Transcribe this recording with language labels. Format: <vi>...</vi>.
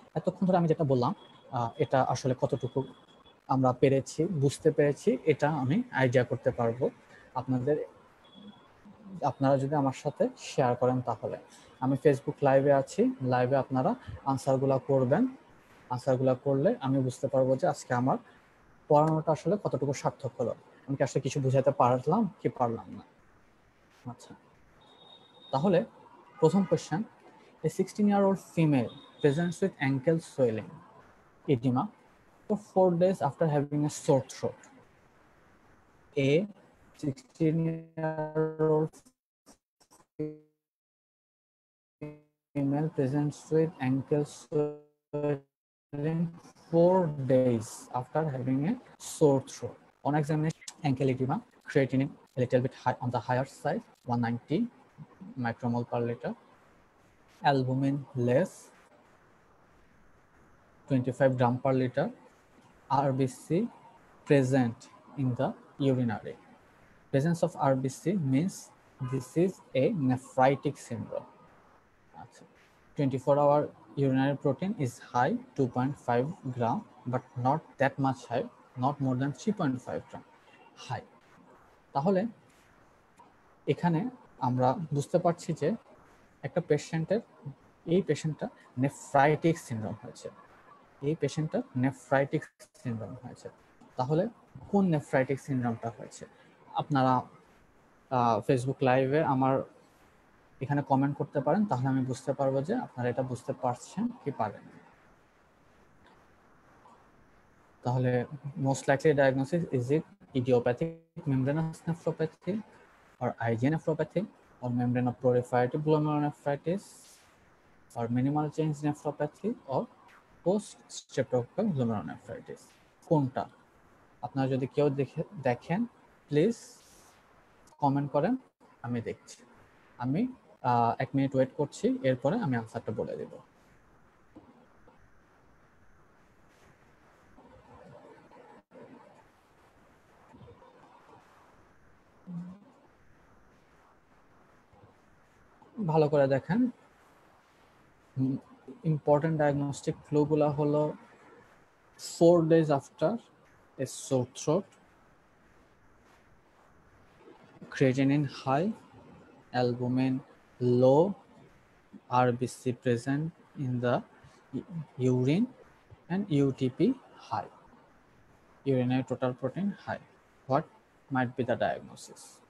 <bn>এতক্ষণ ধরে আমি যেটা বললাম এটা আসলে কতটুকু আমরা পেরেছি, বুঝতে পেরেছি, এটা আমি আইডিয়া করতে পারবো আপনারা যদি আমার সাথে শেয়ার করেন। তাহলে আমি ফেসবুক লাইভে আছি, লাইভে আপনারা আনসারগুলো করবেন। আনসারগুলো করলে আমি বুঝতে পারবো যে আজকে আমার পড়ানোটা আসলে কতটুকু সার্থক হলো, আমি কি আসলে কিছু বুঝাতে পারলাম কি পারলাম না। আচ্ছা, তাহলে প্রথম question,</bn> <en>a 16-year-old female presents with ankle swelling, edema for 4 days after having a sore throat. A 16-year-old female presents with ankle swelling 4 days after having a sore throat. On examination, ankle edema, creatinine a little bit high on the higher side, 190 micromole per liter, albumin less, 25 gram per liter, RBC present in the urinary. Presence of RBC means this is a nephritic syndrome. 24-hour urinary protein is high, 2.5 gram, but not that much high, not more than 3.5 gram high.</en> <bn>তাহলে এখানে আমরা বুঝতে পারছি যে একটা পেশেন্টের, এই পেশেন্টটা nephritic syndrome হয়েছে, এই পেশেন্টটা নেফ্রাইটিক সিনড্রোম হয়েছে। তাহলে কোন নেফ্রাইটিক সিনড্রোমটা হয়েছে আপনারা ফেসবুক লাইভে আমার এখানে কমেন্ট করতে পারেন, তাহলে আমি বুঝতে পারবো যে আপনারা এটা বুঝতে পারছেন কি পারেন।</bn> <en>তাহলে most likely diagnosis, is it idiopathic membranous nephropathy or IgA nephropathy or membranoproliferative glomerulonephritis or minimal change nephropathy or post streptococcal glomerulonephritis?</en> <bn>কোনটা আপনারা যদি কেউ দেখেন প্লিজ কমেন্ট করেন, আমি দেখছি। আমি 1 মিনিট ওয়েট করছি, এরপরে আমি আনসারটা বলে দেব। ভালো করে দেখেন,</bn> <en>Important diagnostic ক্লুগুলো হলো 4 days after a sore throat, creatinine high, albumin low, RBC present in the urine, and UTP high, urinary total protein high. What might be the diagnosis?</en>